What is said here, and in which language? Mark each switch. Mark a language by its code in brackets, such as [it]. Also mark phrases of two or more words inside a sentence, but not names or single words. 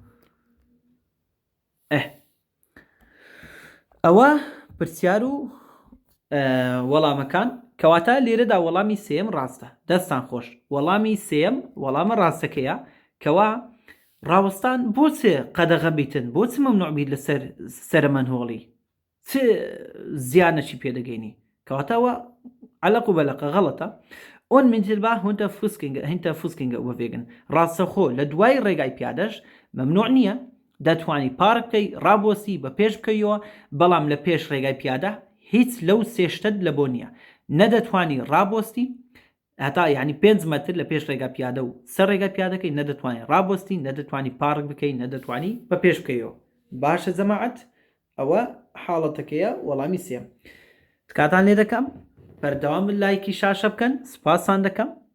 [ckb] ئەوە پرسیار و وەڵامەکان کەواتە لێرەدا وەڵامی سێم ڕاستە دەستان خۆش وەڵامی سێم وەڵامە ڕاستەکەیە کەوا ڕاوەستان بۆ چێ قەدەغە بیتن بۆ چ مەمنوع بیت لە سەرمەنهۆڵی چ زیانەکی پێدەگەینی کەواتەوە عەلەق و بەلەقە غەڵەتە [de] unmittelbar hinter Fußgänger überwegen [ckb] ڕاستەخۆ لە دوای ڕێگای پیادەش مەمنوع نییە دەتوانی پارک بکەی ڕابۆسی بە پێش بکەیەوە بەڵام لە پێش ڕێگای پیادە هیچ لەو سێشتت لە بۆ نییە نەدەتوانی ڕابۆستی هەتا یعنی 5 مەتر لە پێش ڕێگا پیادە و سەر ڕێگا پیادەکەی نەدەتوانی ڕابۆستی نەدەتوانی پارک بکەی نەدەتوانی بە پێش بکەیەوە باشە جەماعەت ئەوە حاڵەتەکەیە وەڵامی سێم تکاتان لێ دەکەم بەردەوام لایکی شاشە بکەن سپاسان دەکەم